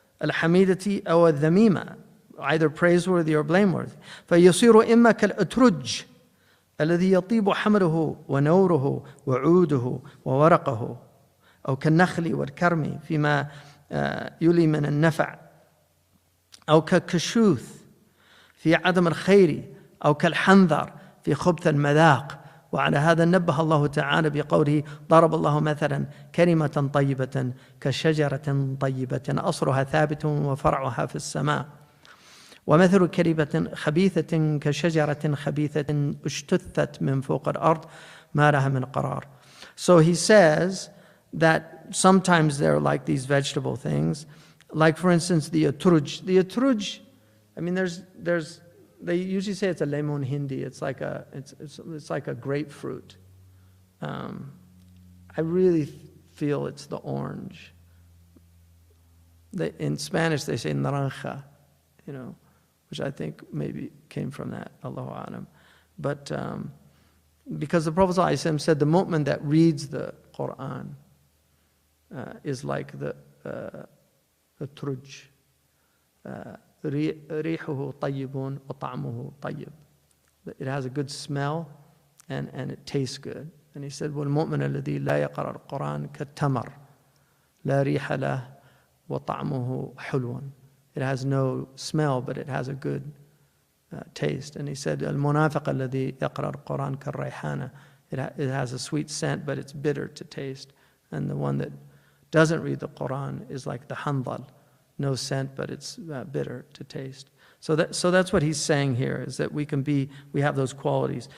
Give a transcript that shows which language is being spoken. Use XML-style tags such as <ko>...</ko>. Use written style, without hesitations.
<ar>الحميدة أو الذميمة.</ar> <en>Either praiseworthy or blameworthy.</en> <ar>فيصير إما كالأترج الذي يطيب حمره ونوره وعوده وورقه أو كالنخل والكرم فيما يلي من النفع أو كالكشوث في عدم الخير أو كالحنظر في خبث المذاق. وعلى هذا نبه الله تعالى بقوله ضرب الله مثلا كلمة طيبة كشجرة طيبة أصلها ثابت وفرعها في السماء ومثل كلمة خبيثة كشجرة خبيثة اجتثت من فوق الأرض ما لها من قرار.</ar> <en>So he says that sometimes they're like these vegetable things, like for instance the atruj. The atruj, I mean, they usually say it's a lemon hindi. It's like a grapefruit. I really feel it's the orange. In Spanish they say naranja, which I think maybe came from that, Allahu A'lam. But because the Prophet ﷺ said the mu'min that reads the Quran is like the truj.</en> <ar>رِيحُهُ طَيِّبٌ وَطَعْمُهُ طَيِّب.</ar> <en>It has a good smell and it tastes good. And he said,</en> <ar>وَالْمُؤْمِنَ الَّذِي لَا يَقْرَأُ الْقُرْآنَ كَالتَّمَرِ لَا رِيحَ لَهُ وَطَعْمُهُ حُلْوٌ.</ar> <en>It has no smell, but it has a good taste. And he said,</en> <ar>الْمُنَافِقَ الَّذِي يَقْرَأُ الْقُرْآنَ كَالرَّيْحَانَ.</ar> <en>It has a sweet scent, but it's bitter to taste. And the one that doesn't read the Quran is like the handal. No scent, but it's bitter to taste. So that's what he's saying here, is that we have those qualities.</en>